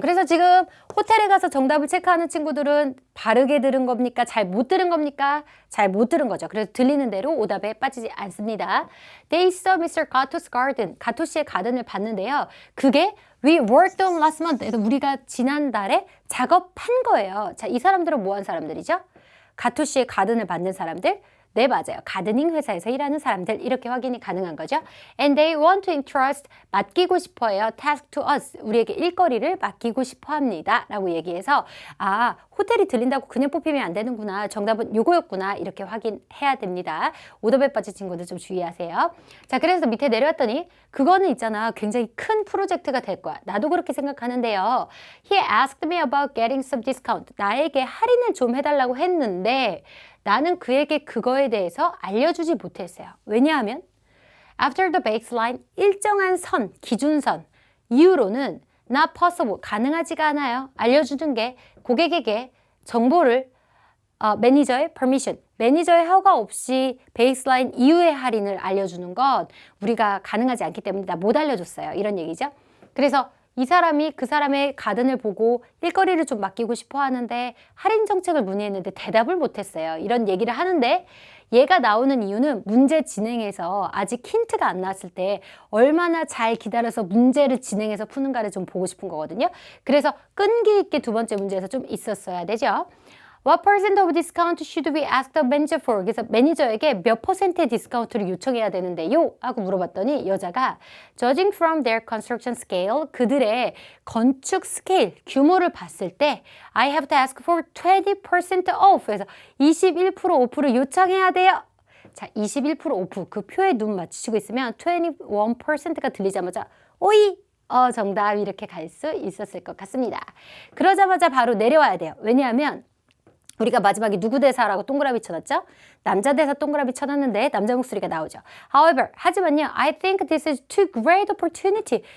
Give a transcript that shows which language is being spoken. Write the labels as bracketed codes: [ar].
[ko] 그래서 지금 호텔에 가서 정답을 체크하는 친구들은 바르게 들은 겁니까? 잘 못 들은 겁니까? 잘 못 들은 거죠. 그래서 들리는 대로 오답에 빠지지 않습니다. [en] They saw Mr. Gato's garden. [ko] 가토 씨의 가든을 봤는데요. [en] 그게 We worked on last month. [ko] 그래서 우리가 지난달에 작업한 거예요. 자, 이 사람들은 뭐 한 사람들이죠? 가토 씨의 가든을 받는 사람들. 네, 맞아요. 가드닝 회사에서 일하는 사람들 이렇게 확인이 가능한 거죠. [en] And they want to entrust [ko] 맡기고 싶어요. [en] task to us. [ko] 우리에게 일거리를 맡기고 싶어 합니다. 라고 얘기해서 아, 호텔이 들린다고 그냥 뽑히면 안 되는구나. 정답은 요거였구나. 이렇게 확인해야 됩니다. 오답에 빠진 친구들 좀 주의하세요. 자, 그래서 밑에 내려왔더니 그거는 있잖아. 굉장히 큰 프로젝트가 될 거야. 나도 그렇게 생각하는데요. [en] He asked me about getting some discount. [ko] 나에게 할인을 좀 해달라고 했는데 나는 그에게 그거에 대해서 알려주지 못했어요. 왜냐하면 [en] after the baseline [ko] 일정한 선, 기준선 이후로는 [en] not possible, [ko] 가능하지가 않아요. 알려주는 게 고객에게 정보를 매니저의 permission, 매니저의 허가 없이 베이스라인 이후의 할인을 알려주는 건 우리가 가능하지 않기 때문에 나 못 알려줬어요. 이런 얘기죠. 그래서 이 사람이 그 사람의 가든을 보고 일거리를 좀 맡기고 싶어 하는데 할인 정책을 문의했는데 대답을 못했어요. 이런 얘기를 하는데 얘가 나오는 이유는 문제 진행에서 아직 힌트가 안 나왔을 때 얼마나 잘 기다려서 문제를 진행해서 푸는가를 좀 보고 싶은 거거든요. 그래서 끈기 있게 두 번째 문제에서 좀 있었어야 되죠. [en] What percent of discount should we ask the manager for? [ko] 그래서 매니저에게 몇 퍼센트의 디스카운트를 요청해야 되는데요? 하고 물어봤더니 여자가 [en] Judging from their construction scale, [ko] 그들의 건축 스케일, 규모를 봤을 때 [en] I have to ask for 20% off. [ko] 그래서 21% 오프를 요청해야 돼요. 자, 21% 오프, 그 표에 눈 맞추시고 있으면 21%가 들리자마자 오이! 정답 이렇게 갈 수 있었을 것 같습니다. 그러자마자 바로 내려와야 돼요. 왜냐하면 우리가 마지막에 누구 대사라고 동그라미 쳐놨죠? 남자 대사 동그라미 쳐놨는데 남자 목소리가 나오죠. [en] However, [ko] 하지만요. [en] I think this is too great opportunity.